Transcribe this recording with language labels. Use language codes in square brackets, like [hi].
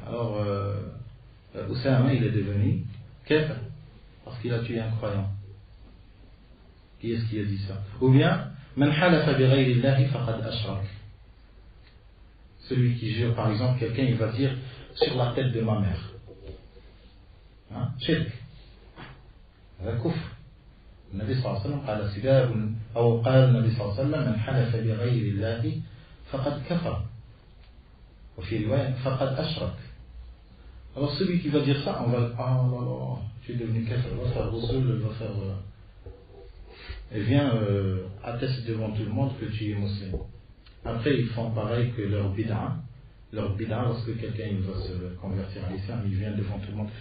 [fr] Alors Oussama, il est devenu kafir parce qu'il a tué un croyant. Qui est-ce qui a dit ça? Ou bien [ar] Man halafa bi ghayri Allahi faqad ashrak. [fr] Celui qui jure, par exemple, quelqu'un, il va dire sur la tête de ma mère. Hein? Shirk. [ar] هذا كفر. النبي صلى الله عليه وسلم قال سباب أو قال النبي صلى الله عليه وسلم من حلف بغير الله فقد كفر وفي رواية فقد أشرك. [fr] Alors celui qui va dire ça, on va ah là là, tu es devenu kafir, va faire Rasoul, va faire et viens atteste devant tout le monde que tu es musulman. Après ils font pareil que leur bid'a, lorsque quelqu'un il va se convertir à l'islam, il vient devant tout le monde.